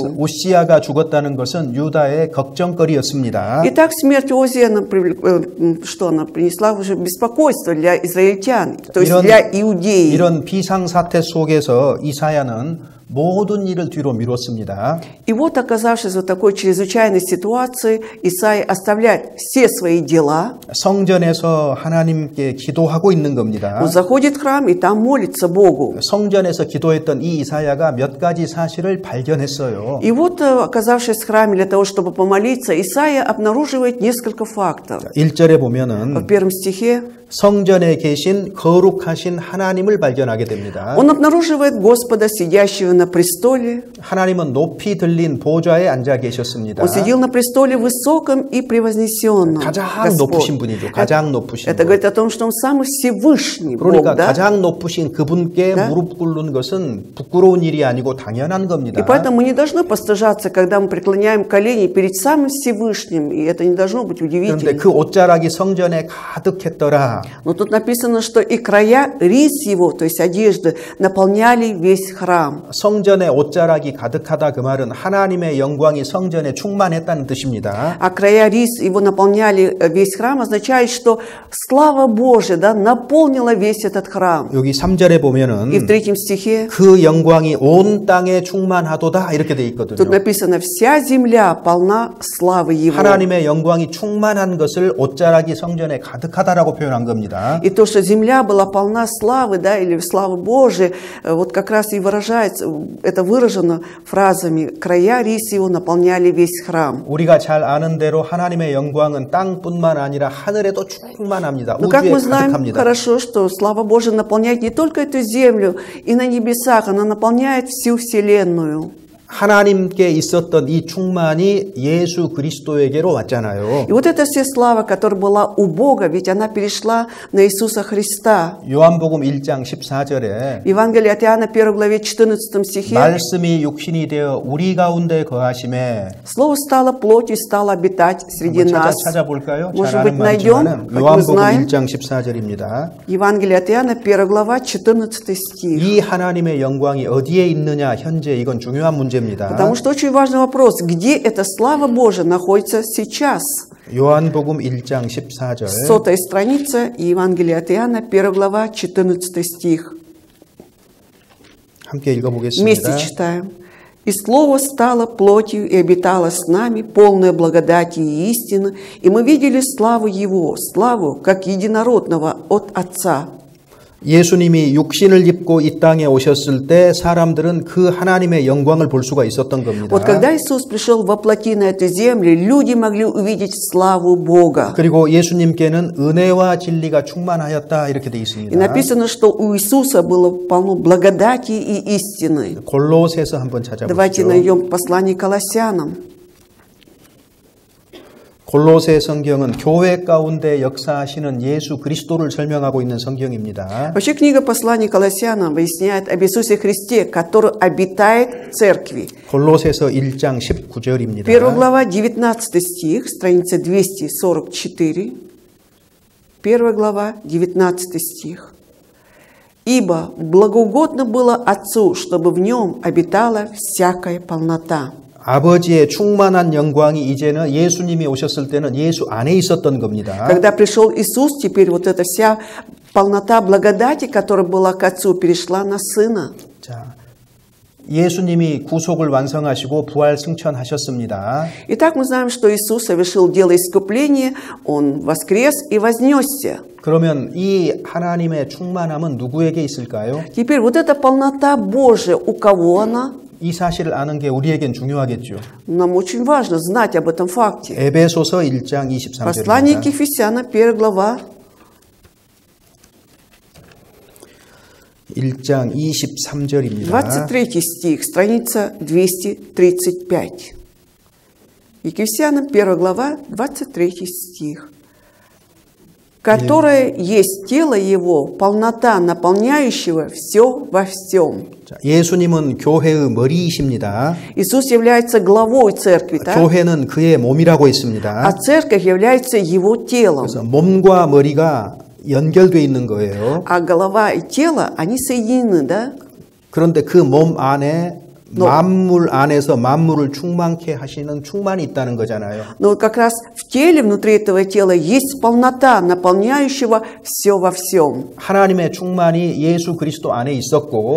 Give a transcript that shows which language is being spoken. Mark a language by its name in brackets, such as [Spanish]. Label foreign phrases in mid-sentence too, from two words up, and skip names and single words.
[Korean] 우시야가 죽었다는 것은 유다의 걱정거리였습니다. [Russian] Итак, смерть Озия, что она принесла уже беспокойство для израильтян, то есть для иудеев. [Korean] 이런 비상사태 속에서 이사야는 모든 일을 뒤로 미뤘습니다. [Russian] И вот, оказавшись в такой чрезвычайной ситуации, Исаия оставляет все свои дела. [Korean] 성전에서 하나님께 기도하고 있는 겁니다. [Russian] Он заходит в храм и там молится Богу. [Korean] 성전에서 기도했던 이 이사야가 몇 가지 사실을 발견했어요. [Russian] И вот, оказавшись в храме для того, чтобы помолиться, Исаия обнаруживает несколько фактов. [Korean] 1절에 보면은 [Russian] В первом стихе [Korean] 성전에 계신 거룩하신 하나님을 발견하게 됩니다. [Russian] он обнаруживает Господа, сидящего на престоле. [Korean] 하나님은 높이 들린 보좌에 앉아 계셨습니다. [Russian] Он сидел на престоле высоком и превознесенном. [Korean] 가장 높으신 분이죠. 가장 높으신 [Russian] Это [Korean] 분. [Russian] говорит о том, что он самый Всевышний Бог, [Korean] 그러니까 [Russian] да? [Korean] 가장 높으신 그분께 [Russian] Да? [Korean] 무릎 꿇는 것은 부끄러운 일이 아니고 당연한 겁니다. [Russian] И поэтому мы не должны постыжаться, когда мы преклоняем колени перед самым Всевышним, и это не должно быть [Korean] 그런데 [Russian] удивительно. [Korean] 그 옷자락이 성전에 가득했더라. [Russian] Но тут написано, что и края рис его, то есть одежды, наполняли весь храм. [Korean] 성전에 옷자락이 가득하다 그 말은 하나님의 영광이 성전에 충만했다는 뜻입니다. [Russian] А края рис его наполняли весь храм, означает, что слава Божия, да, наполнила весь этот храм. [Korean] 여기 3절에 [Russian] И в [Korean] 보면은 [Russian] 3 стихе [Korean] 그 영광이 온 땅에 충만하도다 이렇게 돼 있거든요. [Russian] тут написано, вся земля полна славы его. [Korean] 하나님의 영광이 충만한 것을 옷자락이 성전에 가득하다라고 표현한 겁니다. [Russian] И то, что земля была полна славы, да, или славы Божией, вот как раз и выражается, это выражено фразами «края рис его наполняли весь храм». [Korean] 우리가 잘 아는 대로 하나님의 영광은 땅뿐만 아니라 하늘에도 충만합니다. [Russian] Но как [Korean] 우주에 [Russian] мы знаем [Korean] 가득합니다. [Russian] хорошо, что слава Божия наполняет не только эту землю, и на небесах, она наполняет всю вселенную. [Korean] 하나님께 있었던 이 충만이 예수 그리스도에게로 왔잖아요. [Russian] И вот эта вся слава, которая была у Бога, ведь она перешла на Иисуса Христа. [Korean] 요한복음 1장 14절에 [Russian] Евангелие от Иоанна, 1 главе 14 стихе. [Korean] 말씀이 육신이 되어 우리 가운데 거하심에 [Russian] Слово стало плотью, стало обитать среди нас. [Korean] 찾아볼까요? [Russian] Может [Korean] 잘 [Russian] быть, [Korean] 아는 [Russian] найдем, [Korean] 말이지만 [Russian] как мы [Korean] 요한복음 [Russian] знаем. [Korean] 1장 14절입니다. [Russian] Евангелие от Иоанна, 1 глава, 14 стих. [Korean] 이 하나님의 영광이 어디에 있느냐 현재 이건 중요한 문제입니다. [Russian] Потому что очень важный вопрос, где эта слава Божия находится сейчас? [Korean] 요한복음 1장 14절 [Russian] 100-я страница Евангелия от Иоанна, 1 глава, 14 стих. [Korean] 함께 읽어보겠습니다. [Russian] Вместе читаем. «И Слово стало плотью и обитало с нами, полное благодати и истины, и мы видели славу Его, славу, как единородного от Отца». [Korean] 예수님이 육신을 입고 이 땅에 오셨을 때 사람들은 그 하나님의 영광을 볼 수가 있었던 겁니다. [Russian] Вот когда Иисус пришел во плоти на эту землю, люди могли увидеть славу Бога. [Korean] 그리고 예수님께는 은혜와 진리가 충만하였다 이렇게 돼 [Russian] И [Korean] 있습니다. [Russian] написано, что у Иисуса было полно благодати и истины. [Korean] 골로새서 한번 [Russian] Давайте [Korean] 찾아보시죠. [Russian] найдем послание Колоссянам. [Korean] 골로새 성경은 교회 가운데 역사하시는 예수 그리스도를 설명하고 있는 성경입니다. [Russian] Вообще книга послания Колоссянам выясняет об Иисусе Христе, который обитает в церкви. [Korean] 골로새서 1장 19절입니다. [Russian] 1 глава, 19 стих, страница 244. 1 глава, 19 стих. «Ибо благоугодно было Отцу, чтобы в нем обитала всякая полнота». [Korean] 아버지의 충만한 영광이 이제는 예수님이 오셨을 때는 예수 안에 있었던 겁니다. [Russian] Когда пришел Иисус, теперь вот эта вся полнота благодати, которая была к Отцу, перешла на Сына. [Korean] 자, 예수님이 구속을 완성하시고 부활 승천하셨습니다. [Russian] Итак, мы знаем, что Иисус совершил дело искупления, Он воскрес и вознесся. [Korean] 그러면 이 하나님의 충만함은 누구에게 있을까요? [Russian] Теперь вот эта полнота Божия, у кого она? [Korean] 이 사실을 아는 게 우리에겐 중요하겠죠. [Russian] Нам очень важно знать об этом факте. [Korean] 에베소서 1장 [Russian] Послание к [Korean] 23절입니다. [Russian] Ефесянам, 1 глава, [Korean] 1장 23절입니다. [Russian] 23 стих, страница 235. Ефесянам, 1 глава, 23 стих. «Которое есть тело Его, полнота, наполняющего все во всем». [Korean] 자, 예수님은 교회의 머리이십니다. [Russian] Иисус является главой церкви, так? [Korean] 교회는 그의 몸이라고 [Russian] А [Korean] 했습니다. [Russian] церковь является Его телом. [Korean] 그래서 몸과 머리가 연결되어 있는 거예요. [Russian] А голова и тело, они соединены, да? [Korean] 그런데 그 몸 안에 만물 안에서 만물을 충만케 하시는 충만이 있다는 거잖아요. [Russian] Но вот как раз в теле, внутри этого тела, есть полнота, наполняющего все во всем. [Korean] 하나님의 충만이 예수 그리스도 안에 있었고,